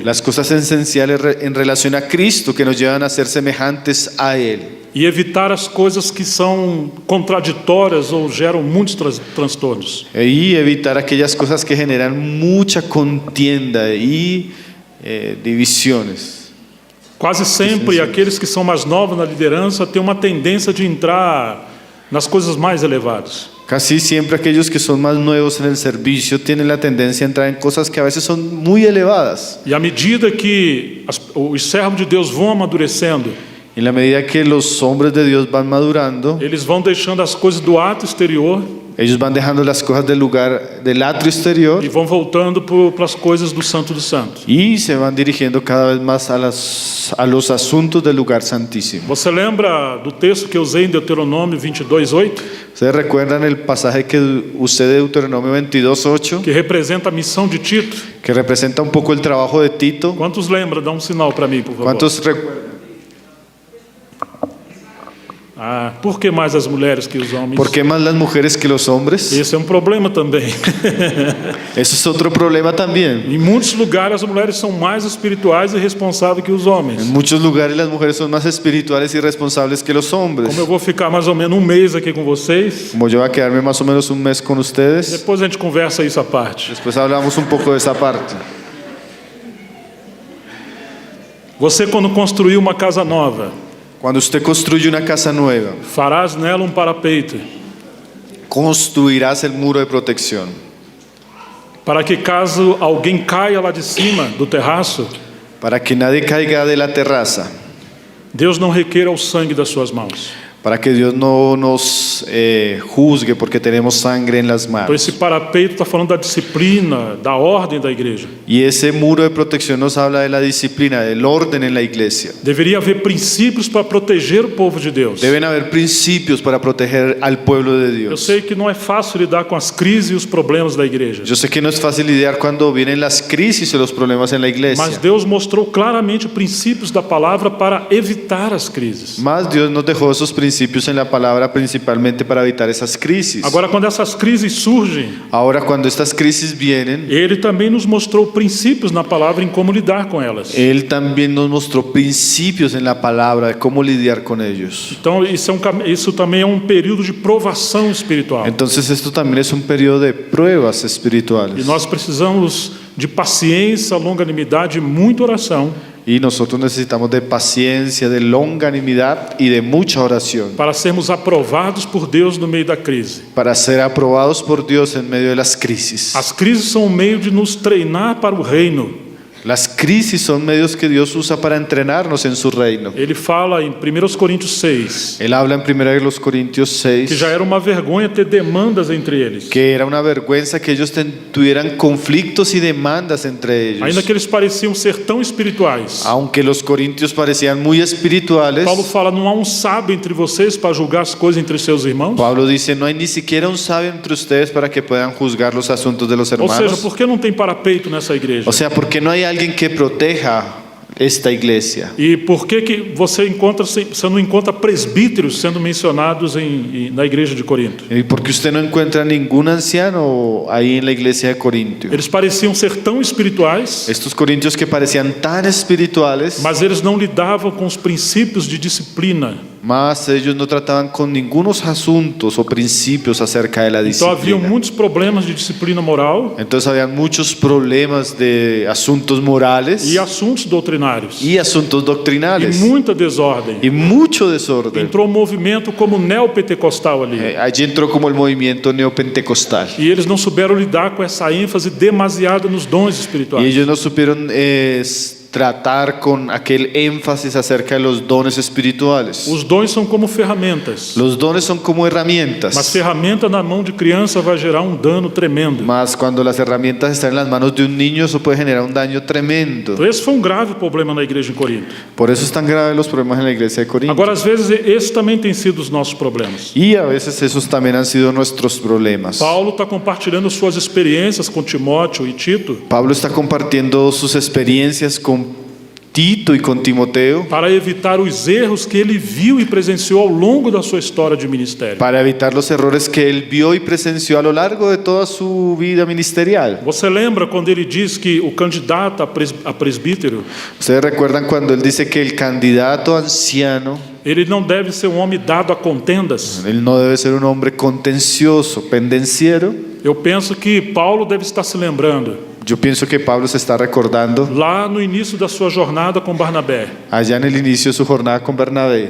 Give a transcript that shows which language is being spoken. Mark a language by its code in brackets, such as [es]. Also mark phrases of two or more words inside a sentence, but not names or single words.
[es] Las cosas esenciales en relación a Cristo que nos llevan a ser semejantes a Él. [pt] E evitar as coisas que são contraditórias ou geram muitos transtornos. [es] Y evitar aquellas cosas que generan mucha contienda y divisiones. [pt] Quase sempre aqueles que são mais novos na liderança têm uma tendência de entrar nas coisas mais elevadas. [es] Casi siempre aquellos que son más nuevos en el servicio tienen la tendencia a entrar en cosas que a veces son muy elevadas. [pt] E à medida que os servos de Deus vão amadurecendo, [es] En la medida que los hombres de Dios van madurando, [pt] eles vão deixando as coisas do ato exterior [es] ellos van dejando las cosas del lugar del atrio exterior [pt] e vão voltando para as coisas do Santo dos Santos. [es] y se van dirigiendo cada vez más a los asuntos del lugar santísimo. [pt] Você lembra do texto que eu usei em Deuteronômio 22:8, [es] ¿Ustedes recuerdan el pasaje que usé de Deuteronomio 22:8, [pt] que representa a missão de Tito? [es] que representa un poco el trabajo de Tito? [pt] Quantos lembram? Dá um sinal para mim, por favor. [es] ¿Cuántos recuerdan? [pt] Por que mais as mulheres que os homens? [es] ¿Por qué más las mujeres que los hombres? [pt] Esse é um problema também. [es] Eso es otro problema también. [pt] Em muitos lugares as mulheres são mais espirituais e responsáveis que os homens. [es] En muchos lugares las mujeres son más espirituales y responsables que los hombres. [pt] Como eu vou ficar mais ou menos um mês aqui com vocês, [es] Como yo voy a quedarme más o menos un mes con ustedes, [pt] depois a gente conversa isso à parte. [es] después hablamos un poco de esa parte. [pt] Você, quando construir uma casa nova, [es] Cuando usted construye una casa nueva, [pt] farás nela um parapeito, [es] construirás el muro de protección [pt] para que caso alguém caia lá de cima do terraço, [es] para que nadie caiga de la terraza, [pt] Deus não requeira o sangue das suas mãos. [es] para que Dios no nos juzgue porque tenemos sangre en las [pt] Então [es] manos. [pt] esse parapeito está falando da disciplina, da ordem da igreja. [es] Y ese muro de protección nos habla de la disciplina, del orden en la iglesia. [pt] Deveria haver princípios para proteger o povo de Deus. [es] Deben haber principios para proteger al pueblo de [pt] Eu [es] Dios. [pt] sei que não é fácil lidar com as crises e os problemas da igreja, [es] Yo sé que no es fácil lidiar cuando vienen las crisis y los problemas en la [pt] mas [es] iglesia. [pt] Deus mostrou claramente princípios da palavra para evitar as crises. [es] Más Dios nos dejó esos principios en la palabra principalmente para evitar esas crisis. [pt] Agora, quando essas crises surgem, [es] Ahora, cuando estas crisis vienen, [pt] Ele também nos mostrou princípios na palavra em como lidar com elas. [es] Él también nos mostró principios en la palabra de cómo lidiar con ellos. [pt] Então, isso também é um período de provação espiritual. [es] Entonces, esto también es un periodo de pruebas [pt] E [es] espirituales. [pt] nós precisamos de paciência, longanimidade e muita oração [es] Y nosotros necesitamos de paciencia, de longanimidad y de mucha oración [pt] para sermos aprovados por Deus no meio da crise. [es] para ser aprobados por Dios en medio de las crisis. [pt] As crises são um meio de nos treinar para o reino. [es] Las crisis son medios que Dios usa para entrenarnos en su reino. [pt] Ele fala em 1 Coríntios 6 [es] Él habla en 1 Corintios [pt] que [es] 6 [pt] já era uma vergonha ter demandas entre eles. [es] que era una vergüenza que ellos tuvieran conflictos y demandas entre [pt] Ainda [es] ellos. [pt] que eles pareciam ser tão espirituais, [es] Aunque los corintios parecían muy espirituales, [pt] Paulo fala, não há um sábio entre vocês para julgar as coisas entre seus irmãos? [es] Pablo dice, no hay ni siquiera un sabio entre ustedes para que puedan juzgar los asuntos de los [pt] Ou seja, [es] hermanos. [pt] por que não tem parapeito nessa igreja? [es] O sea, ¿por qué no hay alguien que proteja esta iglesia? [pt] E por que você não encontra presbíteros sendo mencionados na igreja de Corinto? [es] ¿Y por qué usted no encuentra ningún anciano ahí en la iglesia de Corintio? [pt] Eles pareciam ser tão espirituais, [es] Estos corintios que parecían tan espirituales, [pt] mas eles não lidavam com os princípios de disciplina. [es] mas ellos no trataban con ningunos asuntos o principios acerca de la [pt] Então haviam [es] disciplina. [pt] muitos problemas de disciplina moral [es] Entonces había muchos problemas de asuntos morales [pt] e assuntos doutrinários. [es] y asuntos [pt] E [es] doctrinales [pt] muita desordem. [es] y mucho desorden. [pt] Entrou um movimento como neopentecostal ali. [es] Allí entró como el movimiento neopentecostal. [pt] E eles não souberam lidar com essa ênfase demasiada nos dons [es] Y [pt] espirituais. [es] ellos no supieron tratar con aquel énfasis acerca de los dones espirituales. [pt] Os dons são como ferramentas. [es] Los dones son como [pt] Mas [es] herramientas, [pt] ferramenta na mão de criança vai gerar um dano tremendo. [es] mas cuando las herramientas están en las manos de un niño, eso puede generar un daño tremendo. [pt] Então esse foi um grave problema na igreja em Corinto. [es] Por eso están graves los problemas en la iglesia de Corinto. [pt] Agora, às vezes, esses também têm sido os nossos problemas. [es] Y a veces esos también han sido nuestros problemas. [pt] Paulo está compartilhando suas experiências com Timóteo e Tito [es] Pablo está compartiendo sus experiencias con Tito y con Timoteo [pt] para evitar os erros que ele viu e presenciou ao longo da sua história de ministério. [es] para evitar los errores que él vio y presenció a lo largo de toda su vida ministerial. [pt] Você lembra quando ele diz que o candidato a presbítero, [es] Ustedes recuerdan cuando él dice que el candidato anciano, [pt] ele não deve ser um homem dado a contendas? [es] él no debe ser un hombre contencioso, pendenciero. [pt] Eu penso que Paulo deve estar se lembrando, [es] Yo pienso que Pablo se está recordando [pt] lá no início da sua jornada com Barnabé, [es] allá en el inicio de su jornada con Bernabé,